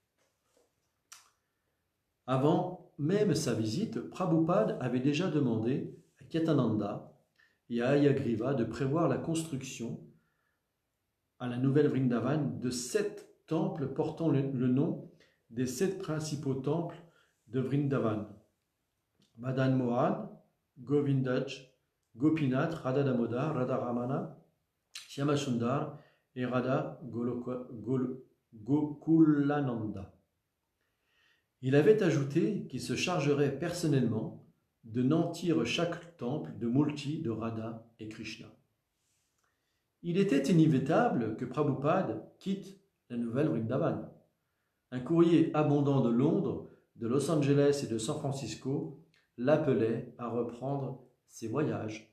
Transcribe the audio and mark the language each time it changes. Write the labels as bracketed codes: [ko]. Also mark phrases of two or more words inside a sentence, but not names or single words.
[fr] Avant même sa visite, Prabhupada avait déjà demandé à Kyatananda et à Hayagriva de prévoir la construction à la nouvelle Vrindavan de 7 temples portant le nom des 7 principaux temples de Vrindavan: Madan Mohan, Govindaj, Gopinath, Radha Damodar, Radha Ramana, Shyama Sundar et Radha Gokulananda. Il avait ajouté qu'il se chargerait personnellement de nantir chaque temple de Multi de Radha et Krishna. Il était inévitable que Prabhupada quitte la nouvelle Vrindavan. Un courrier abondant de Londres, de Los Angeles et de San Francisco l'appelait à reprendre ses voyages.